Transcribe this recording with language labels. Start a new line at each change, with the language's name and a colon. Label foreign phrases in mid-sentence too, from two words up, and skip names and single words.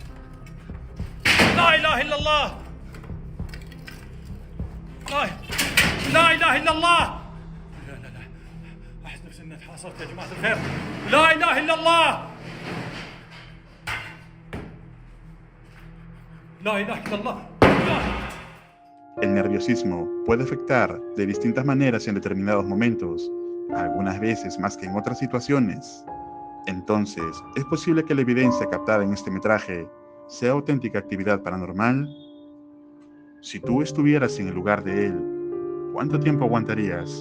Arabic: لا إله إلا الله، لا إله إلا الله. أحس نفسي إني تحاصرت يا جماعة الخير. لا إله إلا الله، لا إله إلا الله.
Spanish: El nerviosismo puede afectar de distintas maneras en determinados momentos, algunas veces más que en otras situaciones. Entonces, ¿es posible que la evidencia captada en este metraje sea auténtica actividad paranormal? Si tú estuvieras en el lugar de él, ¿cuánto tiempo aguantarías?